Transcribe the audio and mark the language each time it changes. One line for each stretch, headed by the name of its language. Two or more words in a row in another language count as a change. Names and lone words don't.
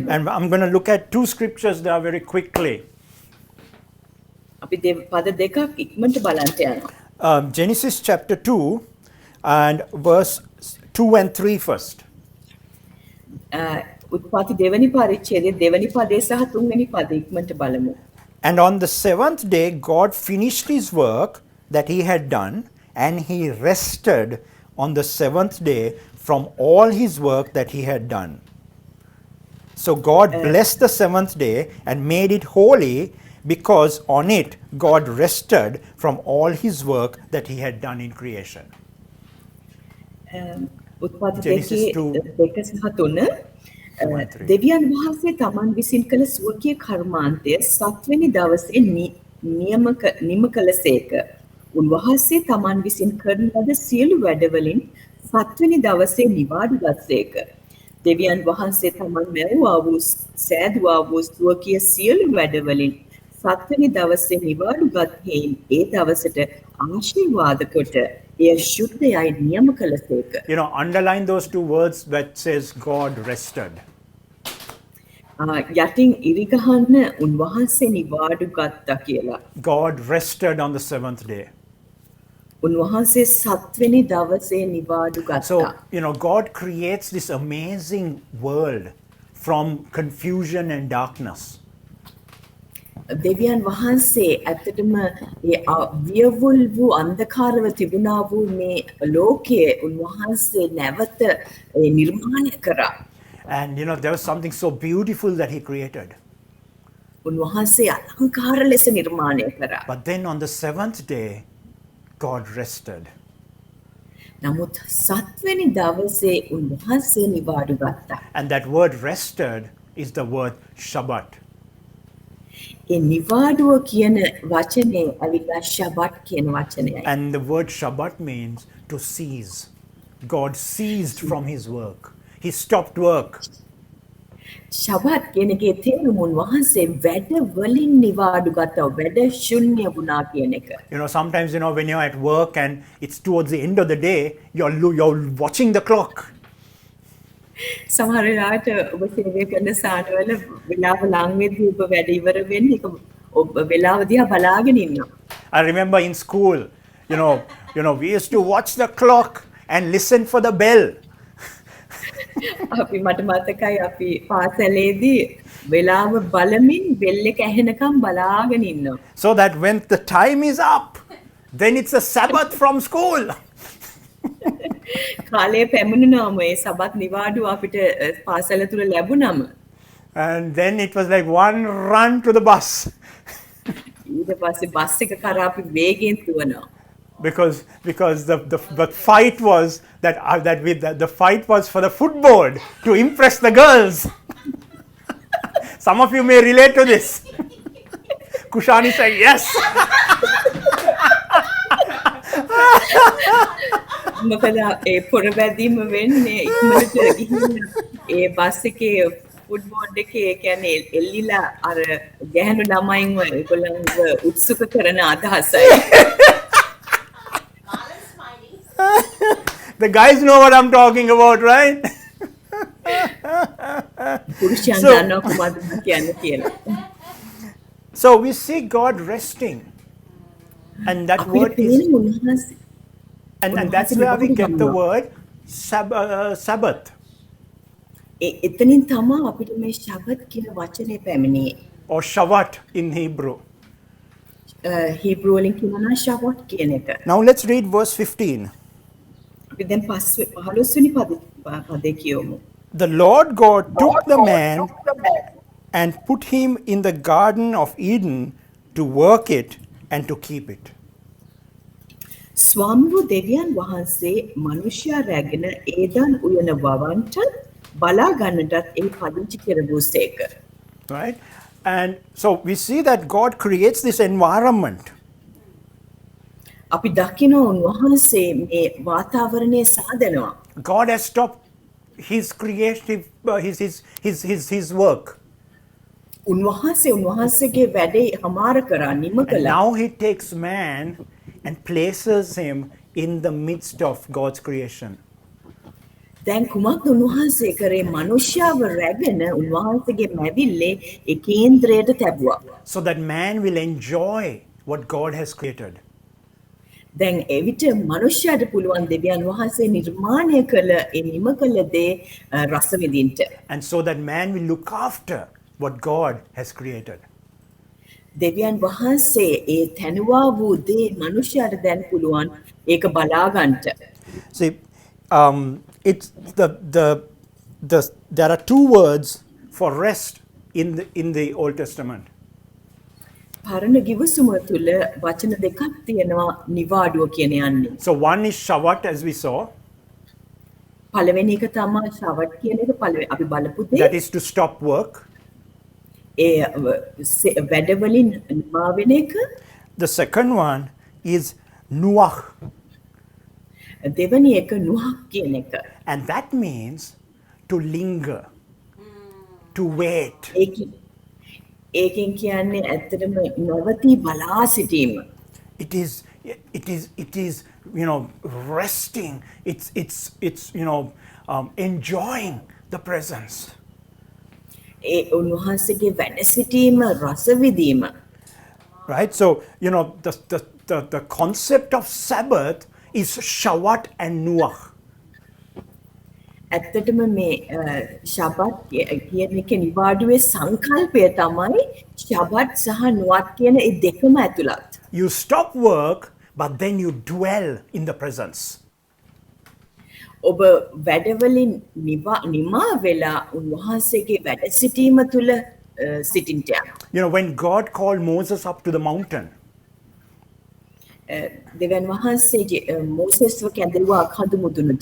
English: And I'm going to look at two scriptures there very quickly.
Sinhala: අපි පද දෙකක් ඉක්මනට බලන්න යනවා.
English: Genesis chapter 2 and verse 2 and 3 first.
Sinhala: උත්පත්ති දෙවෙනි පරිච්ඡේදයේ දෙවෙනි පදේ සහ තුන්වෙනි පදේ ඉක්මනට බලමු.
English: And on the seventh day, God finished his work that he had done, and he rested on the seventh day from all his work that he had done. So God blessed the seventh day and made it holy, because on it God rested from all his work that he had done in creation.
Sinhala: උත්පත්ති Genesis දෙක සහ තුන දෙවියන් වහන්සේ තමන් විසින් කළ සුවකීය කර්මාන්තය සත්වෙනි දවසේ නියම කළසේක. උන්වහන්සේ තමන් විසින් කරන ලද සියලු වැඩවලින් සත්වෙනි දවසේ නිවාඩු ගත්සේක. දෙවියන් වහන්සේ තමන් මැවුවා වූ සෑදුවා වූ සුවකීය සියලු වැඩවලින් සත්වෙනි දවසේ නිවාඩු ගත් හේයින් ඒ දවසට ආශිර්වාද කොට එය ශුද්ධයයි නියම කළසේක.
English: You know, underline those two words that says God rested.
Sinhala: යටින් ඉරිගහන්න උන්වහන්සේ නිවාඩු ගත්තා කියලා.
English: God rested on the seventh day.
Sinhala: උන්වහන්සේ සත්වෙනි දවසේ නිවාඩු ගත්තා.
English: So, you know, God creates this amazing world from confusion and darkness.
Sinhala: දෙවියන් වහන්සේ ඇත්තටම ඒ වියවුල් වූ අන්ධකාරව තිබුණා වූ මේ ලෝකයේ උන්වහන්සේ නැවත නිර්මාණය කරා.
English: And you know, there was something so beautiful that he created.
Sinhala: උන්වහන්සේ අලංකාර ලෙස නිර්මාණය කරා.
English: But then on the seventh day, God rested.
Sinhala: නමුත් සත්වෙනි දවසේ උන්වහන්සේ නිවාඩු ගත්තා.
English: And that word rested is the word Shabbat.
Sinhala: ඒ නිවාඩුව කියන වචනේ අවිලා ශබත් කියන වචනයයි.
English: And the word Shabbat means to cease. God ceased from his work. He stopped work.
Sinhala: ශබත් කියන එකේ තේරුම උන්වහන්සේ වැඩ වලින් නිවාඩු ගත්තා. වැඩ ශුන්‍ය වුණා කියන එක.
English: You know, sometimes, you know, when you're at work and it's towards the end of the day, you're watching the clock.
Sinhala: සමහර වෙලාවට ඔබ සේවය කරන ස්ථානවල වෙලාව ලං වෙද්දී ඔබ වැඩ ඉවර වෙන්නේ ඒක ඔබ වෙලාව දිහා බලාගෙන ඉන්නවා.
English: I remember in school, you know, we used to watch the clock and listen for the bell.
Sinhala: අපි මට මතකයි අපි පාසලේදී වෙලාව බලමින් බෙල් එක ඇහෙනකම් බලාගෙන ඉන්නවා.
English: So that when the time is up, then it's a Sabbath from school.
Sinhala: කාලය පැමුණුනම ඒ සබත් නිවාඩුව අපිට පාසල තුල ලැබුණම
English: And then it was like one run to the bus.
Sinhala: ඊට පස්සේ බස් එක කරා අපි වේගෙන් දුවනවා.
English: Because the fight was the fight was for the footboard to impress the girls. Some of you may relate to this. Kushani said yes.
Sinhala: මොකද ඒ පොරබැදීම වෙන්නේ ඉක්මනට ගිහින් ඒ බස් එකේ ෆුට්බෝල් එකේ කියන්නේ එල්ලිලා අර ගැහණු ළමයින්ව ඒගොල්ලන්ව උත්සුක කරන අදහසයි.
English: The guys know what I'm talking about, right?
Sinhala: පුරුෂයන් So- දන්නවා කොහොමද කියන්නේ කියලා.
English: So we see God resting. And that
Sinhala: අපිට
English: word is
Sinhala: පේන්නේ උන්වහන්සේ
English: and that's where we get the word Sabbath.
Sinhala: එතනින් තමයි අපිට මේ ශබත් කියන වචනේ පැමිණියේ.
English: Or Shabbat in Hebrew.
Sinhala: හීබ්‍රු වලින් කියනවා ශබත් කියන එක.
English: Now let's read verse 15.
Sinhala: අපි දැන් 15 වෙනි පදේ කියමු.
English: The Lord God took the man and put him in the Garden of Eden to work it and to keep it.
Sinhala: ස්වාමීන් දෙවියන් වහන්සේ මනුෂ්‍යයා රැගෙන ඒදන් උයන වවන්ට බලා ගන්නටත් ඒ පදිංචි කෙරෙව්සේක.
English: Right? And so we see that God creates this environment.
Sinhala: අපි දකිනවා උන්වහන්සේ මේ වාතාවරණය සාදනවා.
English: God has stopped his creative, his work.
Sinhala: උන්වහන්සේගේ වැඩේ හමාර කරා නිම And කළා.
English: now he takes man and places him in the midst of God's creation.
Sinhala: දැන් කුමක්ද උන්වහන්සේ කරේ? මනුෂ්‍යව රැගෙන උන්වහන්සේගේ මැවිල්ලේ ඒ කේන්ද්‍රයට තැබුවා.
English: So that man will enjoy what God has created.
Sinhala: දැන් එවිට මනුෂ්‍යයාට පුළුවන් දෙවියන් වහන්සේ නිර්මාණය කළ ඒ නිම කළ දේ රස විඳින්න.
English: And so that man will look after what God has created.
Sinhala: දෙවියන් වහන්සේ ඒ තැනුවා වූ දේ මනුෂ්‍යයාට දැන් පුළුවන් ඒක බලා ගන්නට.
English: See, it's there are two words for rest in the Old Testament.
Sinhala: පරණ ගිවිසුම තුල වචන දෙකක් තියෙනවා නිවාඩුව කියන යන්නේ.
English: So one is Shabbat, as we saw,
Sinhala: පළවෙනි එක තමයි ශවට් කියන එක අපි බලපු දේ.
English: that is to stop work.
Sinhala: ඒ වැඩවලින් නිමා වෙන එක.
English: The second one is Nuach,
Sinhala: දෙවැනි එක නුහක් කියන එක.
English: and that means to linger, to wait.
Sinhala: ඒකෙන් කියන්නේ ඇත්තටම නවතී බලා සිටීම.
English: It is resting. It's enjoying the presence.
Sinhala: ඒ උන්වහන්සේගේ වැඩ සිටීම රස විඳීම.
English: Right? So, the concept of Sabbath is Shabbat and Nuach.
Sinhala: ඇත්තටම මේ ශබත් කියන එක නිවාඩුවේ සංකල්පය තමයි ශබත් සහ නුවත් කියන ඒ දෙකම ඇතුළත්.
English: You stop work, but then you dwell in the presence.
Sinhala: ඔබ වැඩවලින් නිමා වෙලා උන්වහන්සේගේ වැඩ සිටීම තුළ සිටින්ට යනවා.
English: When God called Moses up to the mountain,
Sinhala: දෙවියන් වහන්සේ මෝසෙස්ව කැඳවුවා කඳු මුදුනට.